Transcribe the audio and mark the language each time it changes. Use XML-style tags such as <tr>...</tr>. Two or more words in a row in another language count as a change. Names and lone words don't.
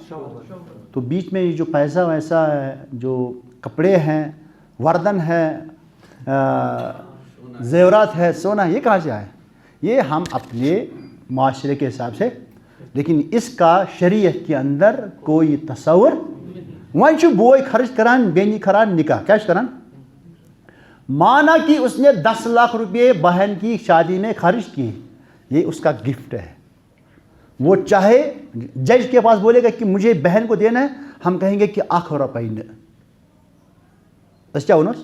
<ur>تو بیچ میں یہ جو پیسہ ویسا ہے، جو کپڑے ہیں، وردن ہے، زیورات ہے، سونا، یہ کہاں سے آئے؟ یہ ہم اپنے معاشرے کے حساب سے، لیکن اس کا شریعت کے اندر کوئی تصور.</ur> <ks>وہیں چھو بوئے خرچ کران، بینی کران نکاح، کیا کران؟</ks> <ur>مانا کہ اس نے 10 لاکھ روپے بہن کی شادی میں خرچ کیے، یہ اس کا گفٹ ہے. وہ چاہے جج کے پاس بولے گا کہ مجھے بہن کو دینا ہے، ہم کہیں گے کہ 1 روپے نہ.</ur> <ks>اس کیا ونوس؟</ks>